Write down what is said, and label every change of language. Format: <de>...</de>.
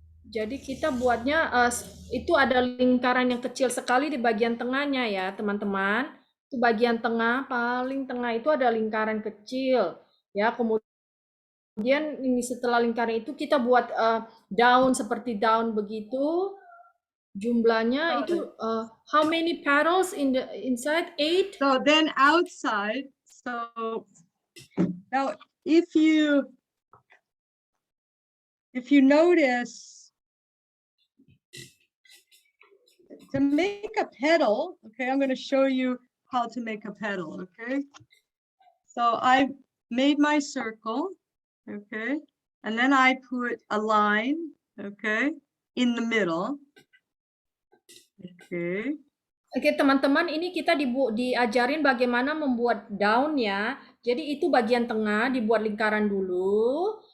<id>Jadi kita buatnya itu ada lingkaran yang kecil sekali di bagian tengahnya ya, teman-teman. Itu bagian tengah, paling tengah itu ada lingkaran kecil. Ya, kemudian ini setelah lingkaran itu kita buat daun seperti daun begitu. Jumlahnya itu</id> <en>how many petals in the inside? 8. So then outside, so now if you notice, to make a petal, okay, I'm going to show you how to make a petal, okay? So I made my circle, okay? And then I put a line, okay, in the middle. Okay.</en> <id>Oke, teman-teman, ini kita diajarin bagaimana membuat daun ya. Jadi itu bagian tengah dibuat lingkaran dulu.</id>